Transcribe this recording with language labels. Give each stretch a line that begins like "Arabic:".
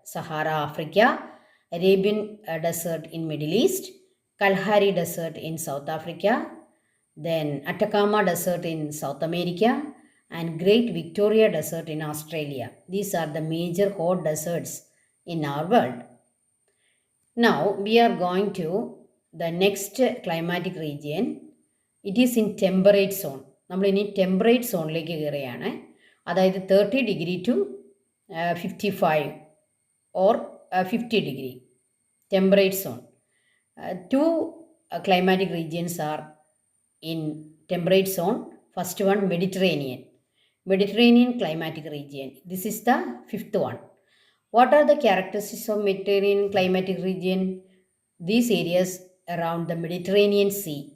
English: Sahara, Africa, Arabian Desert in Middle East, Kalahari Desert in South Africa, then Atacama Desert in South America, and Great Victoria Desert in Australia. These are the major hot deserts in our world. Now we are going to the next climatic region. It is in temperate zone.
Malayalam: നമ്മൾ ഇനി temperate സോണിലേക്ക് കയറുകയാണ്. അതായത് 30 degree to 55 or 50 degree temperate zone.
English: Two climatic regions are in temperate zone. First one, Mediterranean climatic region. This is the fifth one. What are the characteristics of Mediterranean climatic region? These areas around the Mediterranean Sea.